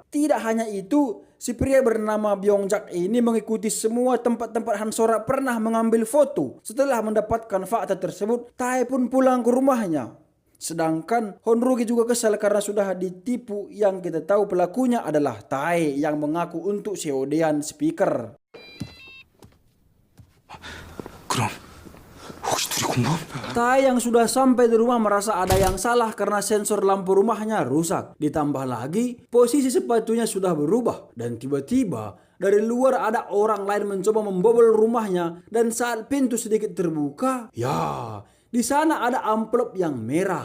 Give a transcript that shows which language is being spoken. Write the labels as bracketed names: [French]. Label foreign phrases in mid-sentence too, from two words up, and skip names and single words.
[Indonesian] Tidak hanya itu, si pria bernama Byongjak ini mengikuti semua tempat-tempat Han Sora pernah mengambil foto. Setelah mendapatkan fakta tersebut, Tae pun pulang ke rumahnya. Sedangkan Honrugi juga kesal karena sudah ditipu, yang kita tahu pelakunya adalah Tae yang mengaku untuk seodean speaker. [Korean] 그럼 혹시 둘이 공범? [Indonesian] Tae yang sudah sampai di rumah merasa ada yang salah karena sensor lampu rumahnya rusak. Ditambah lagi posisi sepatunya sudah berubah, dan tiba-tiba dari luar ada orang lain mencoba membobol rumahnya, dan saat pintu sedikit terbuka, di sana ada amplop yang merah.